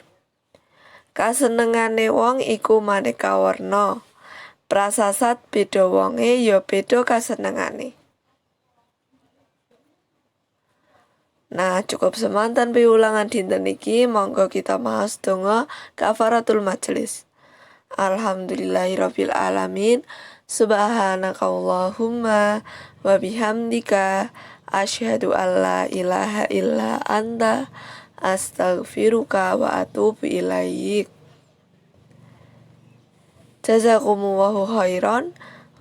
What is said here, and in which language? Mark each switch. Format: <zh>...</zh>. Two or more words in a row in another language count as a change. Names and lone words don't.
<jv>Kasenengane wong iku maneka warna. Prasasat beda wonge ya beda kasenengane. Nah, cukup semanten piwulangan dinten iki, monggo kita maos donga kafaratul majelis.</jv> <ar>الحمد لله رب العالمين. سبحانك اللهم وبحمدك أشهد أن لا إله إلا أنت أستغفرك وأتوب إليك. جزاكم الله خيرا.</ar>